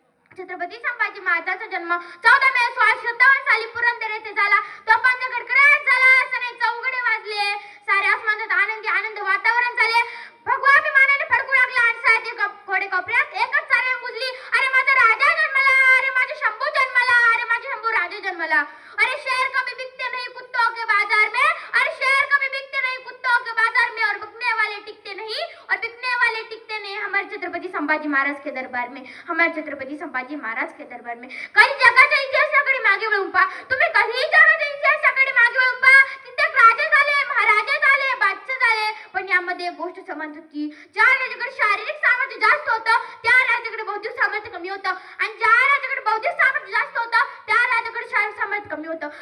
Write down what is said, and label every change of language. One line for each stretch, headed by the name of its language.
Marathi: छत्रपती संभाजी महाराजांचा जन्म 14 मे 1657 साली पुरंदर येथे झाला. तो पंच गडगडाट झाला, सने चौघडे वाजले, सारे आसमानात आनंद वातावरण झाले. भगवा अभिमानाने फडकू लागला आणि सारे घोडे कोपऱ्यात एकच चाल गुजली. अरे माझा राजा जन्मला, अरे माझा शंभू जन्मला, अरे माझा शंभू राजा जन्मला.
Hindi: अरे शेर कभी बिकते नहीं कुत्तों के बाजार में, अरे शेर कभी बिकते नहीं कुत्तों के बाजार में, और बिकने वाले टिकते नहीं, और बिकने वाले टिकते नहीं हमारे छत्रपती संभाजी महाराज के दरबार में, हमारे छत्रपती संभाजी महाराज के दरबार में.
Marathi: कधी जगाच्या इतिहासाकडे मागे वळून पहा, तुम्ही कधीही जगाच्या इतिहासाकडे मागे वळून पहा. कित्येक राजे झाले, महाराजे झाले, बादशाह झाले, पण यामध्ये एक गोष्ट समान होती. ज्या राजाकडे शारीरिक सामर्थ्य जास्त होतं त्या राजाकडे बौद्धिक सामर्थ्य कमी होतं, आणि ज्या राजाकडे बौद्धिक सामर्थ्य जास्त होतं त्या राजाकडे शारीरिक सामर्थ्य कमी होतं.